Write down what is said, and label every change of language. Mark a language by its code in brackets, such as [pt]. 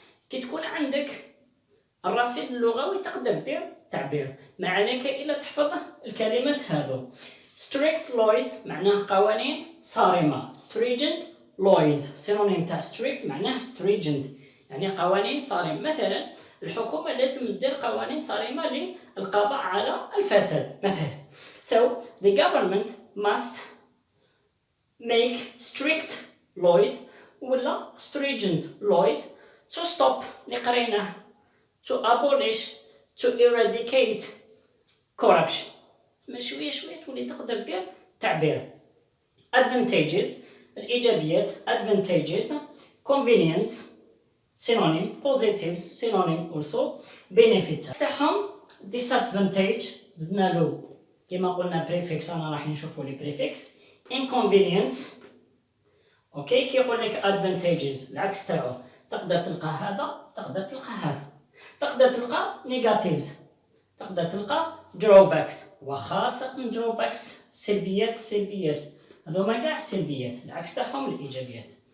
[ar] كي تكون عندك الرصيد اللغوي تقدر دير تعبير ما عليك الا تحفظ الكلمات هذو. strict laws معناه قوانين صارمه. stringent laws سينونيم تاع strict معناه stringent يعني قوانين صارمه. مثلا الحكومه لازم تدير قوانين صارمه للقضاء على الفساد مثلا. [en] so the government must make strict laws ولا stringent laws to stop [ar] اللي قريناه [en] to abolish to eradicate corruption. [ar] تسمى شويه شويه تولي تقدر دير تعبير. [en] advantages الايجابيات advantages convenience synonym positives synonym also benefits تاعهم. [ar] disadvantage زدنا له كما قلنا prefix انا راح نشوفوا لي prefix. inconvenience اوكي كي يقول لك advantages العكس تاعو تقدر تلقى هذا تقدر تلقى هذا. تقدر تلقى negatives تقدر تلقى drawbacks وخاصة drawbacks سلبيات هذوما كاع السلبيات العكس تاعهم الايجابيات.